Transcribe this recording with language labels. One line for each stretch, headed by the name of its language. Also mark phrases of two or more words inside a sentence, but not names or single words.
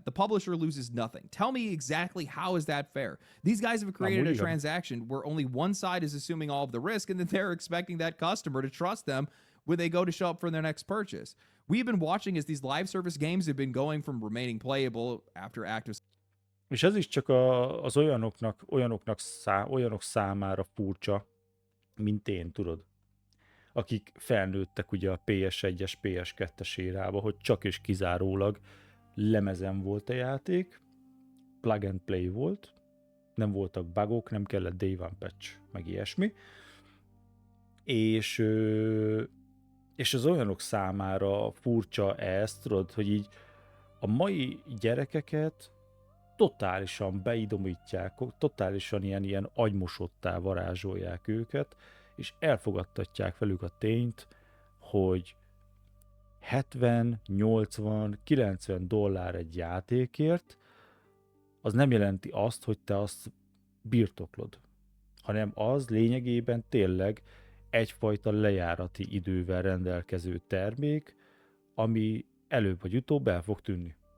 English: The publisher loses nothing. Tell me exactly how is that fair? These guys have created a transaction where only one side is assuming all of the risk, and then they're expecting that customer to trust them when they go to show up for their next purchase. We've been watching as these live service games have been going from remaining playable after active...
Hungarian: És ez is csak az olyanok számára furcsa, mint én, tudod. Akik felnőttek ugye a PS1-es, PS2-es érába, hogy csak és kizárólag lemezen volt a játék,
English: plug and play
Hungarian: volt, nem voltak bugok, nem kellett
English: day one patch,
Hungarian: meg ilyesmi. És az olyanok számára furcsa ezt, tudod, hogy így a mai gyerekeket totálisan beidomítják, totálisan ilyen agymosottá varázsolják őket, és elfogadtatják velük a tényt, hogy 70, 80, 90 dollár egy játékért, az nem jelenti azt, hogy te azt birtoklod, hanem az lényegében tényleg egyfajta lejárati idővel rendelkező termék, ami előbb vagy utóbb el fog tűnni.